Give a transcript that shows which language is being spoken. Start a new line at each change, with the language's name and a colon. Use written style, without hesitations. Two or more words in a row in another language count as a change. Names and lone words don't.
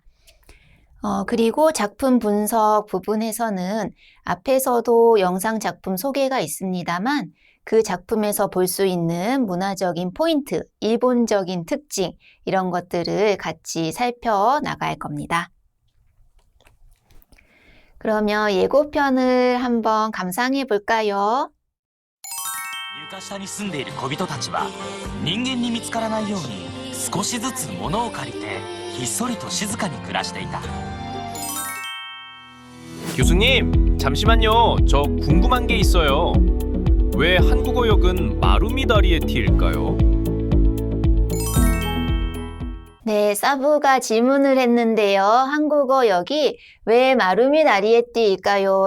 Korean: 그리고 작품 분석 부분에서는 앞에서도 영상 작품 소개가 있습니다만 그 작품에서 볼 수 있는 문화적인 포인트, 일본적인 특징 이런 것들을 같이 살펴나갈 겁니다. 그러면 예고편을 한번 감상해 볼까요?
Japanese: 床下に住んでいる小人たちは人間に見つからないように少しずつ物を借りてひっそりと静かに暮らしていた.
Korean: 교수님, 잠시만요. 저 궁금한 게 있어요. 왜 한국어 역은 마루미다리에티일까요? 네, 사부가 질문을 했는데요. 한국어 역이 왜 마루미다리에티일까요?